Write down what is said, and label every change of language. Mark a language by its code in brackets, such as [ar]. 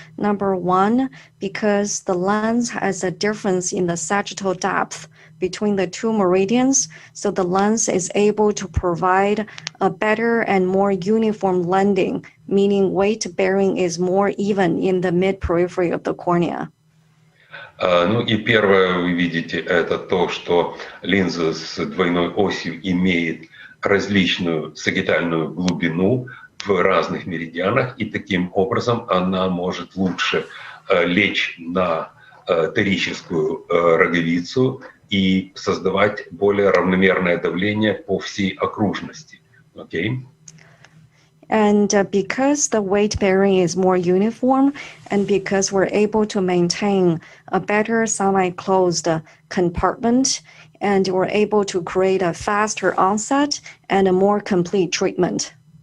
[en] Number one, because the lens has a difference in the sagittal depth between the two meridians, so the lens is able to provide a better and more uniform landing, meaning weight bearing is more even in the mid-periphery of the cornea. [ru] Ну и первое вы видите, это то, что линза с двойной осью имеет различную сагитальную глубину в разных меридианах, и таким образом она может лучше лечь на торическую роговицу и создавать более равномерное давление по всей окружности. [en] Okay? And because the weight bearing is more uniform, and because we're able to maintain a better semi-closed compartment, and we're able to create a faster onset and a more complete treatment.